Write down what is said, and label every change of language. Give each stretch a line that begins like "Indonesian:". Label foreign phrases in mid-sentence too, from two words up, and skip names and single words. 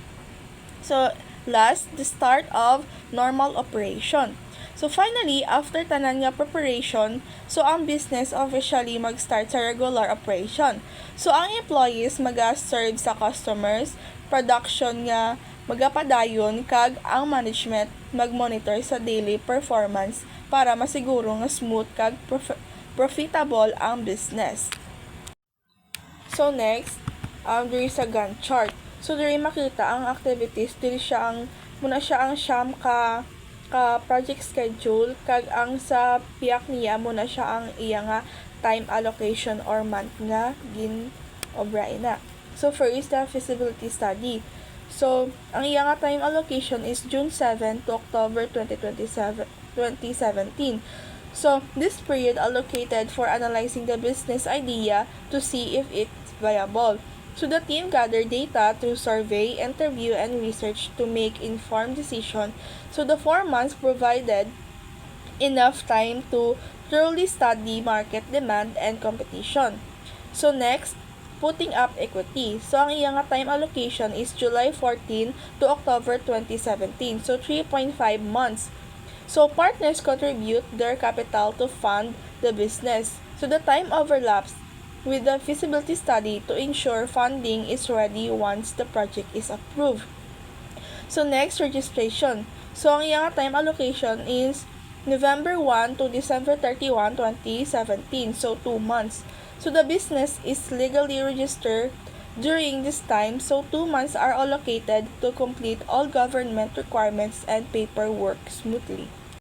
English: So last, the start of normal operation. So finally, after
Hiligaynon: tanan nga preparation, so ang
English: business officially
Hiligaynon: mag-start sa
English: regular operation.
Hiligaynon: So ang employees maga-serve sa customers, production nga magapadayon kag ang management mag-monitor sa
English: daily performance
Hiligaynon: para masiguro nga smooth kag profitable ang business.
English: So next,
Hiligaynon: diri sa Gantt chart. So diri makita ang activities, diri siya ang siyam ka
English: project schedule
Hiligaynon: kag ang sa piyak niya muna siya ang iya nga
English: time allocation
Hiligaynon: or month nga gin-obray na.
English: So first, the feasibility study. So
Hiligaynon: ang iya nga
English: time allocation is June 7 to October 2017. So this period allocated for analyzing the business idea to see if it's viable. So the team gathered data through survey, interview, and research to make informed decision. So the 4 months provided enough time to thoroughly study market demand and competition. So next, putting up equity. So
Hiligaynon: ang iyang
English: time allocation is July 14 to October 2017. So 3.5 months. So partners contribute their capital to fund the business. So the time overlaps with the feasibility study to ensure funding is ready once the project is approved. So next, registration. So
Hiligaynon: ang iyang
English: time allocation is November 1 to December 31, 2017. So 2 months. So the business is legally registered during this time, so 2 months are allocated to complete all government requirements and paperwork smoothly.